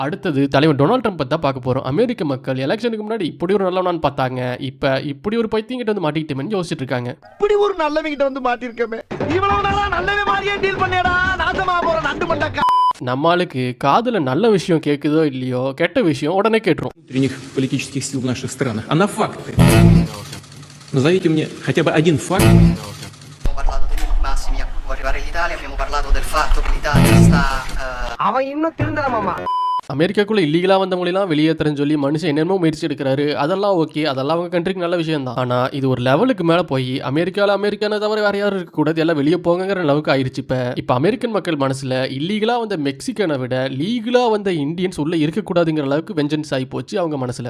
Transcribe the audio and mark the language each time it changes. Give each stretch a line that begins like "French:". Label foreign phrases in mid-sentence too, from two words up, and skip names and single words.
Tamil: அடுத்தது தலைவர் டொனால்ட் ட்ரம்ப் தான் பார்க்க போறோம். அமெரிக்க மக்கள் எலெக்ஷனுக்கு முன்னாடி இப்படி ஒரு நல்லவனான்னு பார்த்தாங்க. இப்ப இப்படி ஒரு பைத்தியங்கிட்ட வந்து மாட்டிக்கிட்டேன்னு யோசிச்சுட்டு இருக்காங்க. இப்படி ஒரு நல்லவங்கிட்ட வந்து மாட்டிருக்கமே, இவ்வளவு நாளா நல்லவே மாதிரியே டீல் பண்ணியடா, நாசமா போற நண்டு மண்டக்கா. நம்ம ஆளுக்கு காதுல நல்ல விஷயம் கேக்குதோ இல்லையோ, கெட்ட விஷயம் உடனே கேட்டுரும்.
Russian: внутренних политических сил в наших странах, а на факты. Назовите мне хотя бы один факт.
Italian: Abbiamo parlato dei limiti massimi a cui può arrivare l'Italia, abbiamo parlato del fatto che l'Italia sta
Tamil: அவன் இன்னும் திருந்தலாமாமா. அமெரிக்காக்குள்ள இல்லீகலா வந்தவங்களெல்லாம் வெளியேற்றன்னு சொல்லி மனுஷன் என்னென்னமோ முயற்சி எடுக்கிறாரு. அதெல்லாம் ஓகே, அதெல்லாம் அவங்க கண்ட்ரிக்கு நல்ல விஷயம் தான். ஆனா இது ஒரு லெவலுக்கு மேல போய் அமெரிக்கான தவிர வேற யாரும் இருக்க கூடாது, எல்லாம் வெளியே போங்கிற அளவுக்கு ஆயிடுச்சு. இப்ப அமெரிக்கன் மக்கள் மனசுல இல்லீகலா வந்த மெக்சிகனை விட லீகலா வந்த இந்தியன்ஸ் உள்ள இருக்கக்கூடாதுங்கிற அளவுக்கு வெஞ்சன்ஸ் ஆகி போச்சு அவங்க மனசுல.